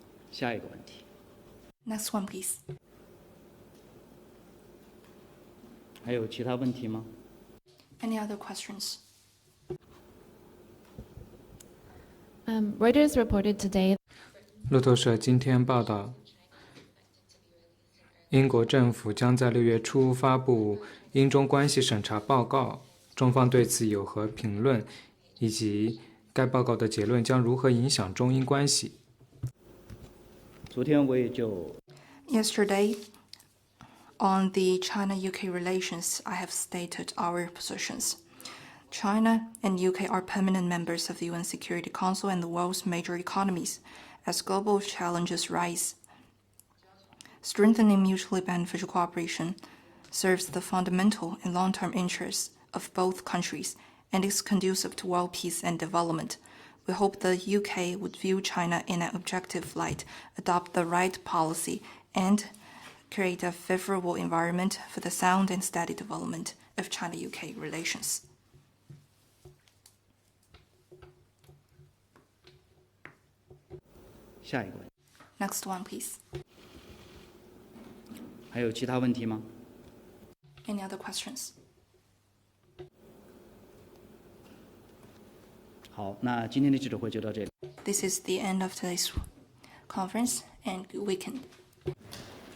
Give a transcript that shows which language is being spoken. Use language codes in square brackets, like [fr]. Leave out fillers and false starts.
[zh] 下一个问题， [en] Next one, please. [zh] 还有其他问题吗？ [en] Any other questions? Reuters reported today [zh] 路透社今天报道，英国政府将在6月初发布英中关系审查报告，中方对此有何评论，以及该报告的结论将如何影响中英关系？昨天我也就 [en] Yesterday, on the China-UK relations, I have stated our positions. China and UK are permanent members of the UN Security Council and the world's major economies as global challenges rise. Strengthening mutually beneficial cooperation serves the fundamental and long-term interests of both countries and is conducive to world peace and development. We hope the UK would view China in an objective light, adopt the right policy, and create a favorable environment for the sound and steady development of China-UK relations. [zh] 下一个问题， [en] Next one, please. [zh] 还有其他问题吗？ [en] Any other questions? [zh] 好，那今天的记者会就到这里。 [en] This is the end of today's conference, and good weekend.